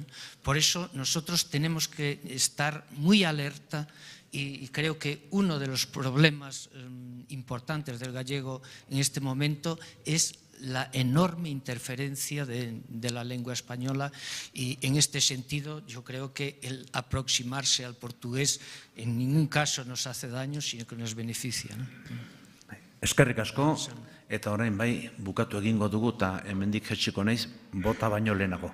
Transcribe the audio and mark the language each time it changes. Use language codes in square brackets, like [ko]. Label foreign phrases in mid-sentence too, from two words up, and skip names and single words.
[es] Por eso nosotros tenemos que estar muy alerta y creo que uno de los problemas importantes del gallego en este momento es la enorme interferencia de la lengua española y en este sentido yo creo que el aproximarse al portugués en ningún caso nos hace daño, sino que nos beneficia. [eu] Eskerrik asko, eta orain bai bukatu egingo dugu eta hemendik jetxiko naiz bota baino lehenago.